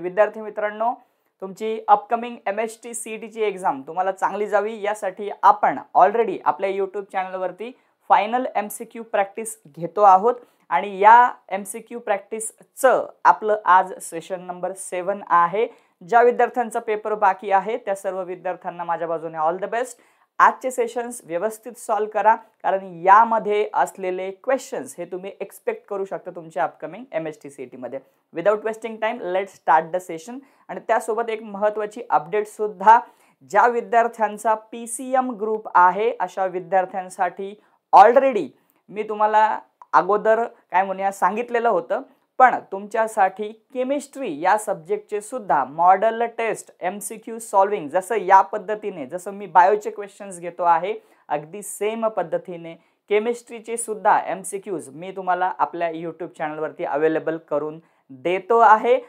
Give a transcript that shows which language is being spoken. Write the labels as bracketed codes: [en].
[mr] विद्यार्थी मित्रांनो, तुमची अपकमिंग MHT CET ची एग्जाम तुम्हाला चांगली जावी यासाठी आपण ऑलरेडी आपल्या यूट्यूब चॅनलवरती फायनल MCQ प्रॅक्टिस घेतो आहोत आणि या MCQ प्रॅक्टिसचं आपलं आज सेशन नंबर 7 आहे। ज्या विद्यार्थ्यांचा पेपर बाकी आहे त्या सर्व विद्यार्थ्यांना माझ्या बाजूने ऑल द बेस्ट। आजचे सेशन्स व्यवस्थित सॉल्व करा, कारण यामध्ये असलेले क्वेश्चन्स हे तुम्ही एक्सपेक्ट करू शकता तुमच्या अपकमिंग MHT CET मध्ये। [en] Without wasting time let's start the session. [mr] आणि त्यासोबत एक महत्त्वाची अपडेट सुद्धा, ज्या विद्यार्थ्यांचा PCM ग्रुप आहे अशा विद्यार्थ्यांसाठी ऑलरेडी मी तुम्हाला अगोदर काय म्हणूया सांगितलेलं होतं, पण तुमच्यासाठी केमिस्ट्री या सब्जेक्टचे सुद्धा मॉडेल टेस्ट MCQ सॉल्विंग जसं या पद्धतीने जसं मी बायोचे क्वेश्चन्स घेतो आहे अगदी सेम पद्धतीने केमिस्ट्रीचे सुद्धा MCQs मी तुम्हाला आपल्या यूट्यूब चॅनलवरती अवेलेबल करून देतो आहे।